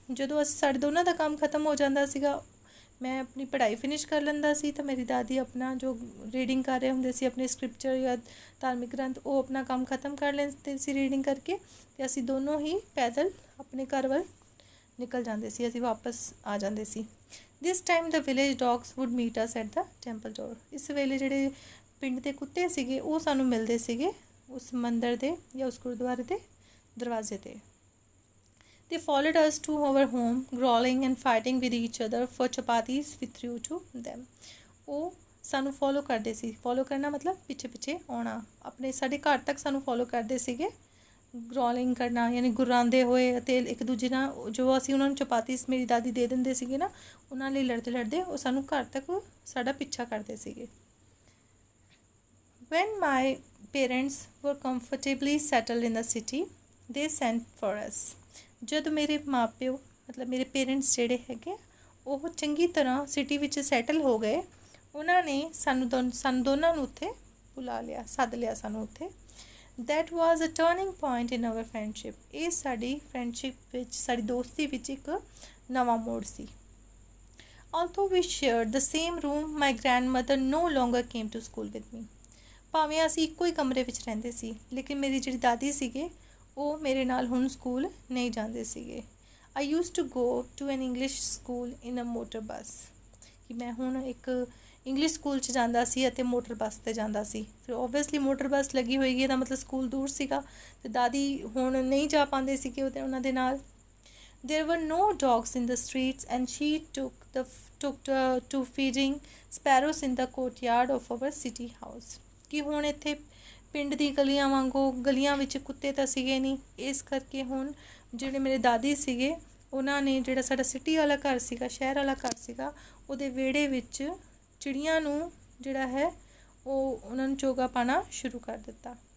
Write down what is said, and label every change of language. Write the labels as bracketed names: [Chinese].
[Punjabi] ਜਦੋਂ ਸਾਡੇ ਦੋਨਾਂ ਦਾ ਕੰਮ ਖਤਮ ਹੋ ਜਾਂਦਾ ਸੀਗਾ, ਮੈਂ ਆਪਣੀ ਪੜ੍ਹਾਈ ਫਿਨਿਸ਼ ਕਰ ਲੈਂਦਾ ਸੀ ਤਾਂ ਮੇਰੀ ਦਾਦੀ ਆਪਣਾ ਜੋ ਰੀਡਿੰਗ ਕਰ ਰਹੇ ਹੁੰਦੇ ਸੀ ਆਪਣੇ ਸਕ੍ਰਿਪਚਰ ਜਾਂ ਧਾਰਮਿਕ ਗ੍ਰੰਥ, ਉਹ ਆਪਣਾ ਕੰਮ ਖਤਮ ਕਰ ਲੈਂਦੇ ਸੀ ਰੀਡਿੰਗ ਕਰਕੇ, ਅਤੇ ਅਸੀਂ ਦੋਨੋਂ ਹੀ ਪੈਦਲ ਆਪਣੇ ਘਰ ਵੱਲ ਨਿਕਲ ਜਾਂਦੇ ਸੀ, ਅਸੀਂ ਵਾਪਸ ਆ ਜਾਂਦੇ ਸੀ। [English] This time the village dogs would meet us at the temple door. [Punjabi] ਇਸ ਵੇਲੇ ਜਿਹੜੇ ਪਿੰਡ ਦੇ ਕੁੱਤੇ ਸੀਗੇ ਉਹ ਸਾਨੂੰ ਮਿਲਦੇ ਸੀਗੇ ਉਸ ਮੰਦਰ ਦੇ ਜਾਂ ਉਸ ਗੁਰਦੁਆਰੇ ਦੇ ਦਰਵਾਜ਼ੇ 'ਤੇ। [English] They followed us to our home, growling and fighting with each other for chapatis we threw to them. [Punjabi] ਉਹ ਸਾਨੂੰ ਫੋਲੋ ਕਰਦੇ ਸੀ। ਫੋਲੋ ਕਰਨਾ ਮਤਲਬ ਪਿੱਛੇ ਪਿੱਛੇ ਆਉਣਾ, ਆਪਣੇ ਸਾਡੇ ਘਰ ਤੱਕ ਸਾਨੂੰ ਫੋਲੋ ਕਰਦੇ ਸੀਗੇ। ਗਰੋਲਿੰਗ ਕਰਨਾ ਯਾਨੀ ਗੁਰਾਉਂਦੇ ਹੋਏ, ਅਤੇ ਇੱਕ ਦੂਜੇ ਨਾਲ ਜੋ ਅਸੀਂ ਉਹਨਾਂ ਨੂੰ ਚਪਾਤੀਸ ਮੇਰੀ ਦਾਦੀ ਦੇ ਦਿੰਦੇ ਸੀਗੇ ਨਾ, ਉਹਨਾਂ ਲਈ ਲੜਦੇ ਲੜਦੇ ਉਹ ਸਾਨੂੰ ਘਰ ਤੱਕ ਸਾਡਾ ਪਿੱਛਾ ਕਰਦੇ ਸੀਗੇ। [English] When my parents were comfortably settled in the city, they sent for us. [Punjabi] ਜਦ ਮੇਰੇ ਮਾਪਿਓ ਮਤਲਬ ਮੇਰੇ ਪੇਰੈਂਟਸ ਜਿਹੜੇ ਹੈਗੇ ਉਹ ਚੰਗੀ ਤਰ੍ਹਾਂ ਸਿਟੀ ਵਿੱਚ ਸੈਟਲ ਹੋ ਗਏ, ਉਹਨਾਂ ਨੇ ਸਾਨੂੰ ਦੋਨਾਂ ਨੂੰ ਉੱਥੇ ਬੁਲਾ ਲਿਆ, ਸੱਦ ਲਿਆ ਸਾਨੂੰ ਉੱਥੇ। [English] That was a turning point in our friendship. [Punjabi] ਇਹ ਸਾਡੀ ਫਰੈਂਡਸ਼ਿਪ ਵਿੱਚ, ਸਾਡੀ ਦੋਸਤੀ ਵਿੱਚ ਇੱਕ ਨਵਾਂ ਮੋੜ ਸੀ। [English] Although we shared the same room, my grandmother no longer came to school with me. [Punjabi] ਭਾਵੇਂ ਅਸੀਂ ਇੱਕੋ ਹੀ ਕਮਰੇ ਵਿੱਚ ਰਹਿੰਦੇ ਸੀ, ਲੇਕਿਨ ਮੇਰੀ ਜਿਹੜੀ ਦਾਦੀ ਸੀਗੇ ਉਹ ਮੇਰੇ ਨਾਲ ਹੁਣ ਸਕੂਲ ਨਹੀਂ ਜਾਂਦੇ ਸੀਗੇ। [English] I used to go to an English school in a motor bus. [Punjabi] ਕਿ ਮੈਂ ਹੁਣ ਇੱਕ ਇੰਗਲਿਸ਼ ਸਕੂਲ 'ਚ ਜਾਂਦਾ ਸੀ ਅਤੇ ਮੋਟਰ ਬੱਸ 'ਤੇ ਜਾਂਦਾ ਸੀ। ਫਿਰ ਓਬਵੀਅਸਲੀ ਮੋਟਰ ਬੱਸ ਲੱਗੀ ਹੋਏਗੀ ਇਹਦਾ ਮਤਲਬ ਸਕੂਲ ਦੂਰ ਸੀਗਾ, ਅਤੇ ਦਾਦੀ ਹੁਣ ਨਹੀਂ ਜਾ ਪਾਉਂਦੇ ਸੀਗੇ ਉਹਨਾਂ ਦੇ ਨਾਲ। [English] There were no dogs in the streets and she took to feeding sparrows in the courtyard of our city house. [Punjabi] ਕਿ ਹੁਣ ਇੱਥੇ ਪਿੰਡ ਦੀ ਗਲੀਆਂ ਵਾਂਗੂ ਗਲੀਆਂ ਵਿੱਚ ਕੁੱਤੇ ਤਾਂ ਸੀਗੇ ਨਹੀਂ, ਇਸ ਕਰਕੇ ਹੁਣ ਜਿਹੜੇ ਮੇਰੇ ਦਾਦੀ ਸੀਗੇ ਉਹਨਾਂ ਨੇ ਜਿਹੜਾ ਸਾਡਾ ਸਿਟੀ ਵਾਲਾ ਘਰ ਸੀਗਾ, ਸ਼ਹਿਰ ਵਾਲਾ ਘਰ ਸੀਗਾ, ਉਹਦੇ ਵਿਹੜੇ ਵਿੱਚ ਚਿੜੀਆਂ ਨੂੰ ਜਿਹੜਾ ਹੈ ਉਹ ਉਹਨਾਂ ਨੂੰ ਚੋਗਾ ਪਾਉਣਾ ਸ਼ੁਰੂ ਕਰ ਦਿੱਤਾ।